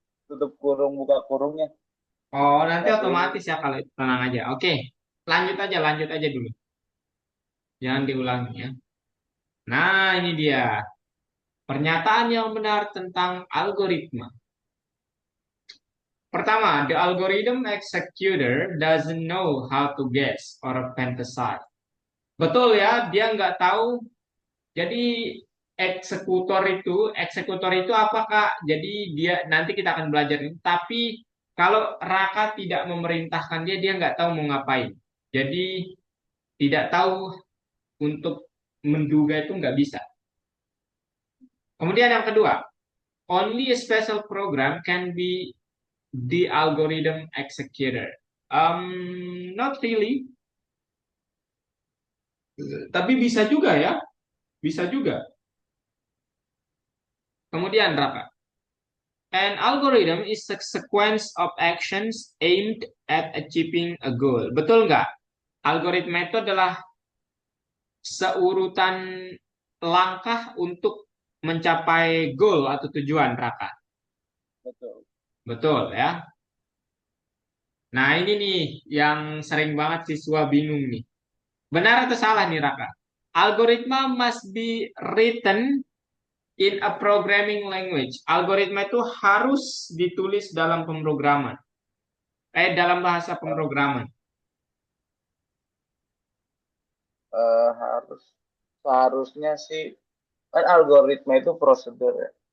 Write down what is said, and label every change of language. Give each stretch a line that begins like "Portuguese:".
Indonesian: Tutup kurung, buka kurungnya. Oh, nanti Ntar dulu. otomatis ya kalau itu tenang aja. Oke, lanjut aja dulu. Jangan diulangi ya. Nah, ini dia. Pernyataan yang benar tentang algoritma.
English: Pertama, the algorithm executor doesn't know how to guess or fantasize.
Indonesian: Betul ya, dia nggak tahu. Jadi eksekutor itu apa Kak? Jadi dia nanti kita akan belajar ini. Tapi kalau Raka tidak memerintahkan dia, dia nggak tahu mau ngapain. Jadi tidak tahu untuk menduga itu nggak bisa.
English: Kemudian yang kedua, only a special program can be the algorithm executor. Not really,
Indonesian: tapi bisa juga ya, bisa juga.
English: Kemudian Raka, an algorithm is a sequence of actions aimed at achieving a goal.
Indonesian: Betul nggak? Algoritma itu adalah seurutan langkah untuk mencapai goal atau tujuan, Raka. Betul. Betul ya. Nah, ini nih yang sering banget siswa bingung nih. Benar atau salah nih, Raka?
English: Algoritma must be written in a programming language.
Indonesian: Algoritma itu harus ditulis dalam pemrograman. Dalam bahasa pemrograman. Harus seharusnya sih kan algoritma itu prosedur ya.